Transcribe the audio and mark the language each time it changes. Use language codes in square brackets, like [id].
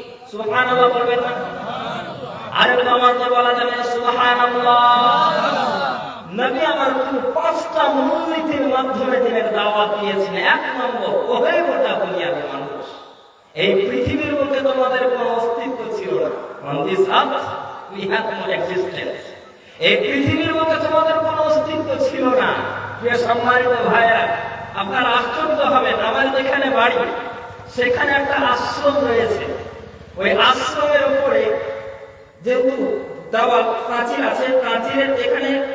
[bn] সুবহানাল্লাহ বলবেন না? আরে নামাজে বলা যাবে সুবহানাল্লাহ। নবী আমার পাঁচটা মূলনীতির মাধ্যমে দিনের দাওয়াত দিয়েছিলেন। এক নম্বর, ওহে গোটা দুনিয়ার মানুষ, এই পৃথিবীর মধ্যে তোমাদের কোনো অস্তিত্ব ছিল না। [en] On this earth we had no existence. [bn] এই পৃথিবীর মধ্যে তোমাদের কোনো অস্তিত্ব ছিল না। প্রিয় সম্মানিত ভাইরা, আপনার আশ্চর্য হবেন, আমার যেখানে বাড়ি সেখানে একটা আশ্রম রয়েছে। ওই আশ্রমের উপরে যেহেতু দেওয়াল প্রাচীর আছে, প্রাচীরের এখানে